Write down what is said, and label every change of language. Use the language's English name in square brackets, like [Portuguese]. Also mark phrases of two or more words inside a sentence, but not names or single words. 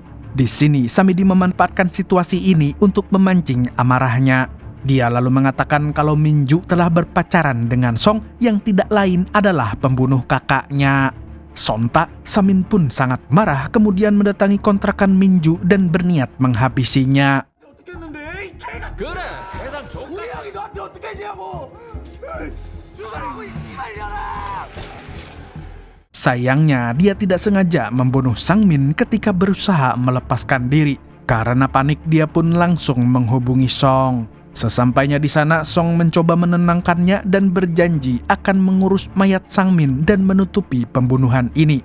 [Indonesian] Di sini, Samedi memanfaatkan situasi ini untuk memancing amarahnya. Dia lalu mengatakan kalau Minju telah berpacaran dengan Song yang tidak lain adalah pembunuh kakaknya. Sontak, Samin pun sangat marah kemudian mendatangi kontrakan Minju dan berniat menghabisinya. [Korean] 그래 세상 좋은 형이 너한테 어떻게 했냐고 죽으라고 이 씨발년아. [Indonesian] Sayangnya, dia tidak sengaja membunuh Sang Min ketika berusaha melepaskan diri. Karena panik, dia pun langsung menghubungi Song. Sesampainya di sana, Song mencoba menenangkannya dan berjanji akan mengurus mayat Sang Min dan menutupi pembunuhan ini.